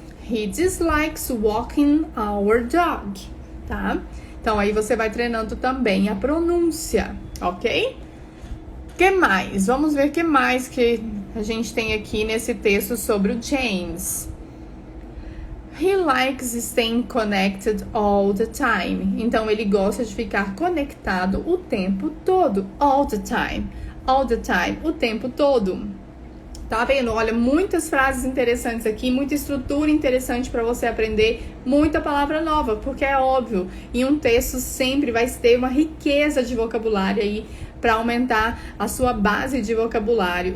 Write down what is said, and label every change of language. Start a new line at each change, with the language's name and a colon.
English: He dislikes walking our dog.
Portuguese: Tá? Então, aí você vai treinando também a pronúncia, ok? Que mais? Vamos ver o que mais que a gente tem aqui nesse texto sobre o James.
English: He likes staying connected all the time.
Portuguese: Então, ele gosta de ficar conectado o tempo todo.
English: All the time. All the time.
Portuguese: O tempo todo. Tá vendo? Olha, muitas frases interessantes aqui, muita estrutura interessante para você aprender, muita palavra nova, porque é óbvio, em um texto sempre vai ter uma riqueza de vocabulário aí para aumentar a sua base de vocabulário.